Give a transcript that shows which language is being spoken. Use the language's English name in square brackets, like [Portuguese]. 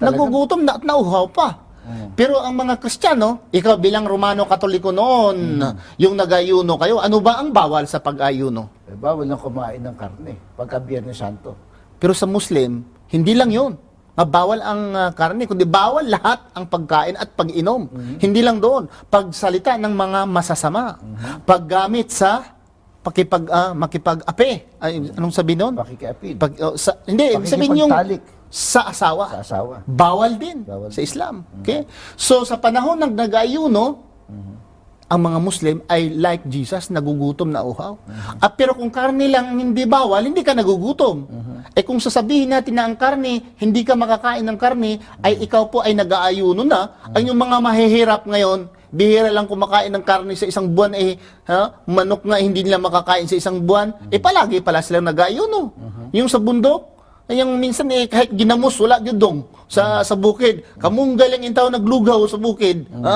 [Filipino] Nagugutom na at nauhaw pa. Pero ang mga Kristiyano, ikaw bilang Romano Katoliko noon, yung nag-ayuno kayo, ano ba ang bawal sa pag-ayuno? Eh, bawal lang kumain ng karne pagka Biyernes Santo. Pero sa Muslim, hindi lang yun. Bawal ang karne, kundi bawal lahat ang pagkain at pag-inom. Hindi lang doon. Pagsalita ng mga masasama. Paggamit sa makipag-ape. Ay, anong sabihin doon? Pakikiapid. Hindi, sabihin yung Pakikipagtalik sa asawa. sa asawa. Bawal din Bawal sa Islam. Okay? So, sa panahon ng nag-ayuno, ang mga Muslim ay like Jesus, nagugutom na uhaw. At pero kung karne lang hindi bawal, hindi ka nagugutom. Eh kung sasabihin natin na ang karne, hindi ka makakain ng karne, ay ikaw po ay nag-aayuno na, ang yung mga mahihirap ngayon, bihira lang kumakain ng karne sa isang buwan, manok nga hindi nila makakain sa isang buwan, palagi pala silang nag-aayuno. Yung sa bundok, yung minsan kahit ginamos [Cebuano] wala gyud dong sa bukid. Kamong galing intaw naglugaw sa bukid.